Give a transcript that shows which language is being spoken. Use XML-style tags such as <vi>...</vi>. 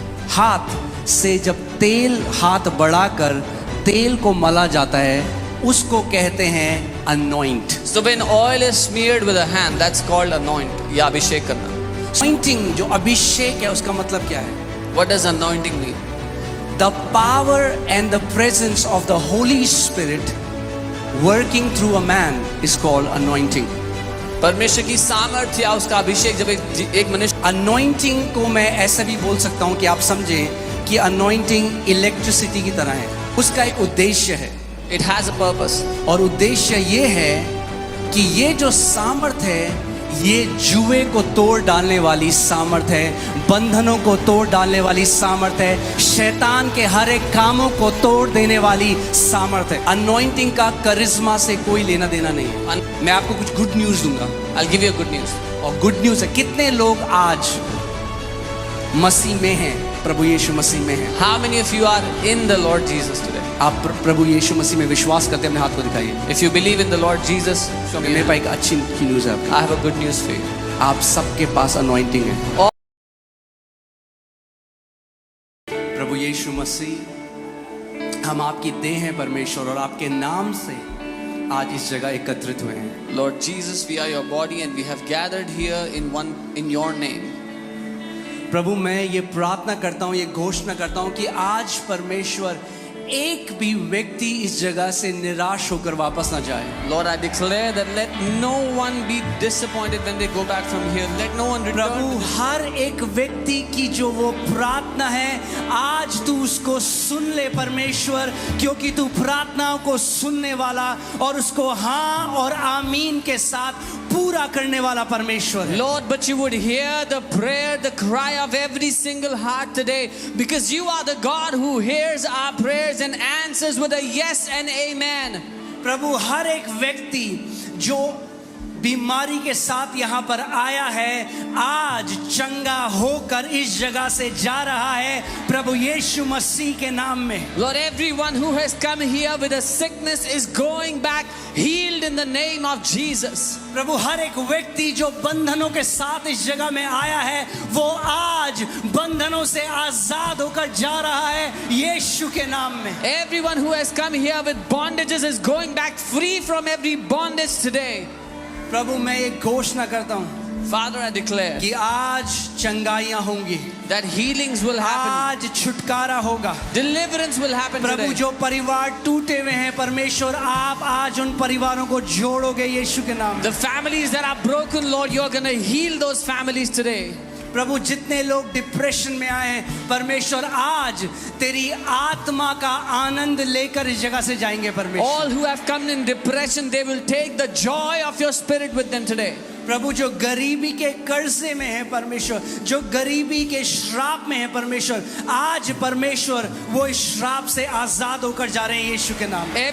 <hi>हाथ से जब तेल हाथ बढ़ाकर तेल को मला जाता है उसको कहते हैं anoint.</hi> <en>So when oil is smeared with a hand, that's called anoint.</en> <hi>या अभिषेक करना. अनॉइंटिंग जो अभिषेक है उसका मतलब क्या है।</hi> <en>What does anointing mean? The power and the presence of the Holy Spirit working through a man is called anointing.</en> <hi>परमेश्वर की सामर्थ्य या उसका अभिषेक जब एक मनुष्य. अनॉइंटिंग को मैं ऐसा भी बोल सकता हूँ कि आप समझें कि अनॉइंटिंग इलेक्ट्रिसिटी की तरह है, उसका एक उद्देश्य है।</hi> <en>It has a purpose.</en> <hi>और उद्देश्य ये है कि ये जो सामर्थ है ये जुए को तोड़ डालने वाली सामर्थ है, बंधनों को तोड़ डालने वाली सामर्थ है, शैतान के हर एक कामों को तोड़ देने वाली सामर्थ है। अनॉइंटिंग का करिश्मा से कोई लेना देना नहीं है। मैं आपको कुछ गुड न्यूज़ दूंगा।</hi> <en>I'll give you a good news.</en> <hi>और गुड न्यूज़ है, कितने लोग आज मसीह में हैं, प्रभु यीशु मसीह में हैं।</hi> <en>How many of you are in the Lord Jesus today?</en> <hi>आप प्रभु यीशु मसीह में विश्वास करते हैं, अपने हाथ को दिखाइए।</hi> <en>If you believe in the Lord Jesus, show me.</en> <hi>मेरे पास एक अच्छी न्यूज़ है आपके लिए।</hi> <en>I have a good news for you.</en> <hi>आप सबके पास अनॉइंटिंग है। प्रभु यीशु मसीह, हम आपकी देह हैं परमेश्वर, और आपके नाम से आज इस जगह एकत्रित हुए हैं।</hi> <en>Lord Jesus, we are your body and we have gathered here in your name.</en> <hi>प्रभु मैं ये प्रार्थना करता हूँ, ये घोषणा करता हूँ कि आज परमेश्वर एक भी व्यक्ति इस जगह से निराश होकर वापस ना जाए।</hi> <en>Lord, I declare that let no one be disappointed when they go back from here. Let no one return.</en> <hi>प्रभु हर एक व्यक्ति की जो वो प्रार्थना है आज तू उसको सुन ले परमेश्वर, क्योंकि तू प्रार्थनाओं को सुनने वाला और उसको हाँ और आमीन के साथ पूरा करने वाला परमेश्वर है।</hi> <en>Lord, but you would hear the prayer, the cry of every single heart today, because you are the God who hears our prayers and answers with a yes and amen.</en> <hi>प्रभु हर एक व्यक्ति जो बीमारी के साथ यहाँ पर आया है आज चंगा होकर इस जगह से जा रहा है प्रभु यीशु मसीह के नाम में।</hi> <en>Lord, everyone who has come here with a sickness is going back healed in the name of Jesus.</en> <hi>प्रभु हर एक व्यक्ति जो बंधनों के साथ इस जगह में आया है वो आज बंधनों से आजाद होकर जा रहा है यीशु के नाम में।</hi> <en>Everyone who has come here with bondages is going back free from every bondage today.</en> <hi>प्रभु मैं एक घोषणा करता हूँ,</hi> <en>Father, I declare</en> <hi>कि आज चंगाइयाँ होंगी,</hi> <en>that healings will happen,</en> <hi>आज छुटकारा होगा,</hi> <en>deliverance will happen</en> <hi>Prabhu</hi> <en>today.</en> <hi>जो परिवार टूटे हुए हैं परमेश्वर आप आज उन परिवारों को जोड़ोगे यीशु के नाम में।</hi> <en>The families that are broken, Lord, you're going to heal those families today.</en> <hi>प्रभु जितने लोग डिप्रेशन में आए हैं परमेश्वर आज तेरी आत्मा का आनंद लेकर इस जगह से जाएंगे परमेश्वर।</hi> <en>All who have come in depression, they will take the joy of your spirit with them today.</en> <hi>प्रभु जो गरीबी के कर्जे में है परमेश्वर, जो गरीबी के श्राप में है परमेश्वर, आज परमेश्वर वो इस श्राप से आजाद होकर जा रहे हैं यीशु के नाम में।</hi>